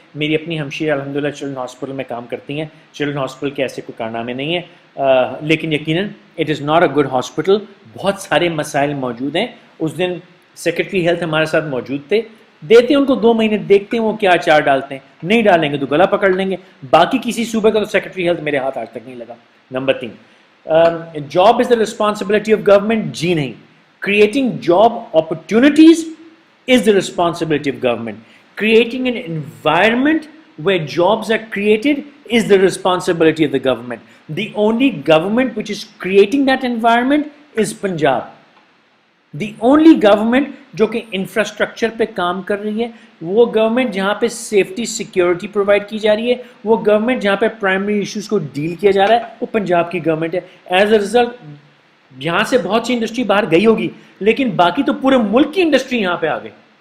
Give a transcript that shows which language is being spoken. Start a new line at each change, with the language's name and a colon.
Urdu: میری اپنی ہمشیرہ الحمدللہ چلڈرن ہاسپٹل میں کام کرتی ہیں. چلڈرن ہاسپٹل کے ایسے کوئی کارنامے نہیں ہیں, لیکن یقیناً
English: It is not a good hospital.
Urdu: بہت سارے مسائل موجود ہیں. اس دن سیکرٹری ہیلتھ ہمارے ساتھ موجود تھے. دیتے ہیں ان کو 2 مہینے, دیکھتے ہیں وہ کیا چار ڈالتے ہیں. نہیں ڈالیں گے تو گلا پکڑ لیں گے. باقی کسی صوبے کا تو سیکرٹری ہیلتھ میرے ہاتھ آج تک نہیں لگا.
English: Number 3, job is the responsibility of government.
Urdu: جی نہیں.
English: Creating job opportunities is the responsibility of government. Creating an environment where jobs are created is the responsibility of the government. The only government which is creating that environment is Punjab. The only government
Urdu: جو کہ infrastructure پہ کام کر رہی ہے, وہ government جہاں پہ safety security provide کی جا رہی ہے, وہ گورنمنٹ جہاں پہ پرائمری ایشوز کو ڈیل کیا جا رہا ہے, وہ پنجاب کی گورنمنٹ ہے.
English: as a result
Urdu: یہاں سے بہت سی انڈسٹری باہر گئی ہوگی, لیکن باقی تو پورے ملک کی انڈسٹری یہاں پہ آ گئی.